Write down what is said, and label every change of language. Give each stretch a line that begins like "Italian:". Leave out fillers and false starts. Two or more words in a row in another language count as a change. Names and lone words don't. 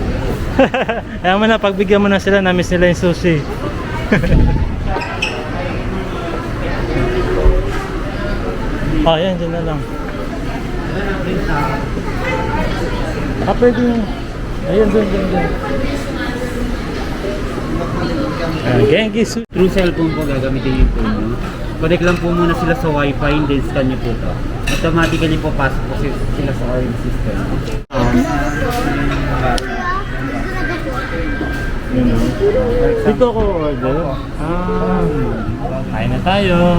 Filipino: Kaya mo na, pagbigyan mo na sila, na-miss nila yung sushi. Oh, yan, dyan na lang. Ah, pwede yung... Ayun, dun. Genki sushi.
English: Through cellphone
Filipino: po gagamitin yung phone mo. Connect lang po muna sila sa wifi,
English: then scan
Filipino: nyo po ito. Automatically po pasok po sila sa
English: orange system.
Filipino: Dito ko order. Kain na tayo.